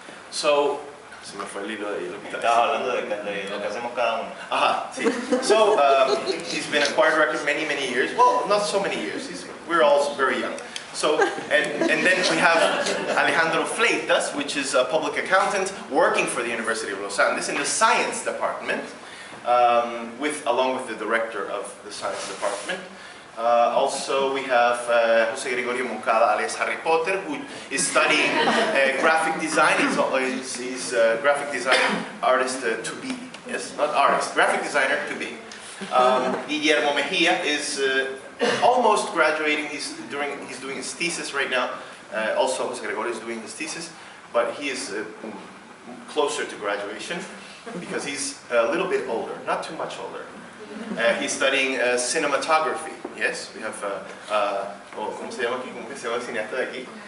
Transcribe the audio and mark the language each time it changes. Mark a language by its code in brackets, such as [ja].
[es] So, se me fue el hilo de lo que estaba hablando de lo que hacemos cada uno. Ajá, sí. [en] So, he's been a choir director many years. Well, not so many years. We're all very young. So, and then we have Alejandro Fleitas, which is a public accountant working for the University of Los Andes in the science department, along with the director of the science department. Also, we have Jose Gregorio Moncada, alias Harry Potter, who is studying graphic design. He's a graphic design artist to be. Yes, not artist, graphic designer to be. Guillermo Mejia is almost graduating. He's doing his thesis right now. Also, Jose Gregorio is doing his thesis, but he is closer to graduation because he's a little bit older, not too much older. He's studying cinematography. Yes, we have [es] ¿cómo se llama aquí? ¿Cómo se llama el cineasta de aquí?